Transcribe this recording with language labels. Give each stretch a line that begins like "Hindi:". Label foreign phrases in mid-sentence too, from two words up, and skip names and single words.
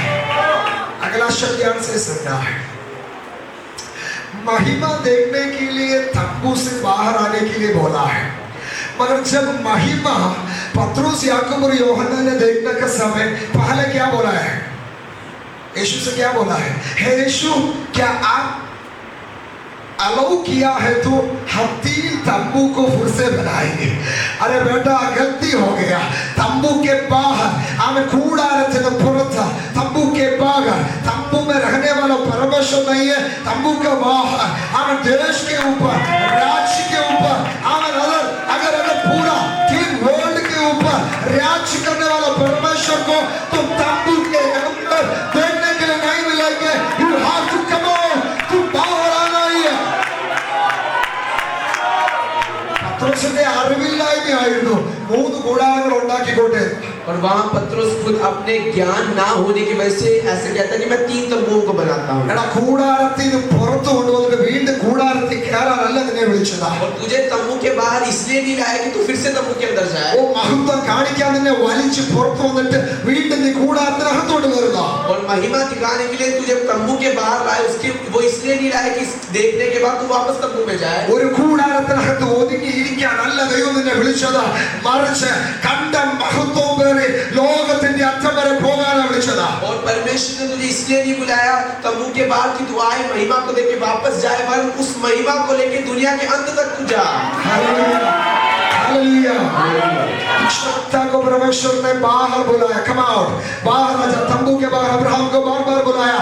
Hindi: अगला शब्द ध्यान से सुनना है। महिमा देखने के लिए तंबू से बाहर आने के लिए बोला है, मगर जब महिमा पत्रोस याकूब और यूहन्ना ने देखने का समय पहले क्या बोला है? यीशु से क्या बोला है? हे यीशु क्या आप अलाउ किया है तो हम 3 तंबू को फिर से बनाएंगे। अरे बेटा गलती हो गया, तंबू के बाहर हमें
Malayalam: കൂടാരത്തിന് പുറത്ത്,
Hindi: तंबू के बाहर तंबू में रहने वाला परमेश्वर नहीं है, तंबू के बाहर हमें देश के ऊपर राज्य के ऊपर हमें अगर पूरा 3 वर्ल्ड के ऊपर राज्य करने वाला परमेश्वर को तुम तंबू के अंदर देखने के लिए नहीं मिलेंगे।
English: You have to come on,
Hindi: तुम बाहर आना ही है।
Malayalam: പത്രോസിന്റെ അറിവില്ലായ്മയായിരുന്നു 3 കൂടാരങ്ങൾ ഉണ്ടാക്കിക്കോട്ടെ।
Hindi: और वहाँ पत्रोस खुद अपने ज्ञान ना होने की वजह से ऐसे कहता है कि मैं 3 तंबुओं को बनाता हूँ।
Malayalam: എടാ കൂടാരത്തിൽ നിന്ന് പുറത്തു കൊണ്ടുവന്നിട്ട് വീണ്ടും കൂടാരത്തിൽ കയറാനല്ല നിന്നെ വിളിച്ചതാ।
Hindi: और तुझे तंबू के बाहर इसलिए नहीं लाया कि तू फिर से तंबू के अंदर जाए
Malayalam: ഓ മഹത്വം കാണിക്കാൻ നിന്നെ വലിച്ചു പുറത്തു വന്നിട്ട് വീണ്ടും നീ കൂടാരത്തിനകത്തോട്ട് വരുക.
Hindi: और महिमा दिखाने के लिए तुझे तंबू के बाहर लाए उसके वो इसलिए नहीं लाया कि देखने के बाद तू वापस तंबू में जाए
Malayalam: ഒരു കൂടാരത്തിനകത്ത് ഒതുങ്ങിയിരിക്കാനല്ല ദൈവം നിന്നെ വിളിച്ചത്, മറിച്ച് കണ്ട മഹത്വം പേറി ലോകത്തിന്റെ അറ്റം വരെ പോകാനാണ് വിളിച്ചത്.
Hindi: और परमेश्वर ने तुझे इसलिए नहीं बुलाया तंबू के बाहर कि तू आए महिमा को लेके वापस जाए, वरन उस महिमा को लेके दुनिया के अंत तक तू जा. हालेलुया हालेलुया. क्षमता को परमेश्वर ने बाहर बुलाया.
English: come out.
Hindi: बाहर आ जा. तंबू के बाहर अब्राहम को बार बार बुलाया.